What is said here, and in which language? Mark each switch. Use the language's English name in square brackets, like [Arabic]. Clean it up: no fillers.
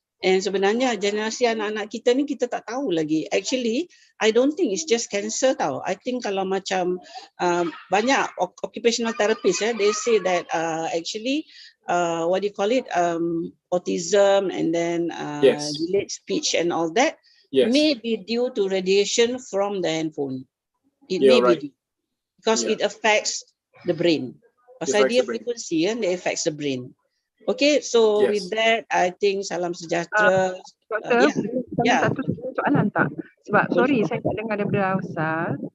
[Malay] And sebenarnya generasi anak-anak kita ni kita tak tahu lagi. [English] Actually, I don't think it's just cancer tau. I think [Malay] kalau macam banyak [English] occupational therapists, they say that actually what do you call it, autism and then delayed speech and all that may be due to radiation from the handphone. It may be due, because it affects the brain. [Malay] Pasal dia frekuensi kan, [English] it affects the brain. Okay, so with that, I think salam sejahtera. [Malay] Satu soalan tak? Sebab sorry, saya tak dengar daripada Ustaz.